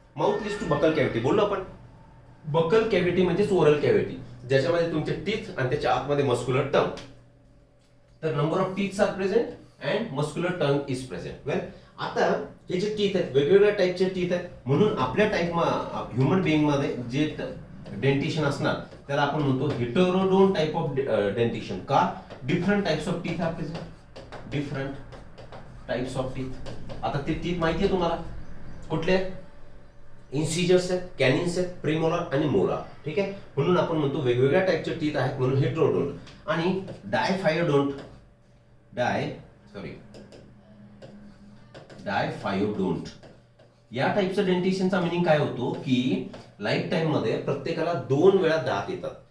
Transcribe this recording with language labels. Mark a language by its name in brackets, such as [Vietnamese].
[Marathi] Mouth leads two buckle cavity बोललो आपण. Buckle cavity म्हणजेच ओरल कॅव्हिटी, ज्याच्यामध्ये तुमचे टीथ आणि त्याच्या आतमध्ये मस्क्युलर टंग. [English] तर number of teeths are present and muscular tongue is present. [Marathi] वेल, आता हे जे टीथ आहेत वेगवेगळ्या टाईपचे टीथ आहेत, म्हणून आपल्या ह्युमन बिईंग मध्ये जे डेंटिशन असणार त्याला आपण म्हणतो हेटेरोडोन टाइप ऑफ डेंटिशन. [English] का, different types of teeth are present, different types of teeth. [Marathi] आता ते टीथ माहिती आहे तुम्हाला कुठले आहेत, इन्सिजर्स आहेत, कॅनिन्स आहेत, प्रीमोलर आणि मोलार, ठीक आहे. म्हणून आपण म्हणतो वेगवेगळ्या टाइपचे टीथ आहेत म्हणून हेटेरोडोन. आणि डायफायोडोंट या टाइपचं डेंटिशनचा मिनिंग काय होतो की लाईफ टाइम मध्ये प्रत्येकाला 2 वेळा दात येतात.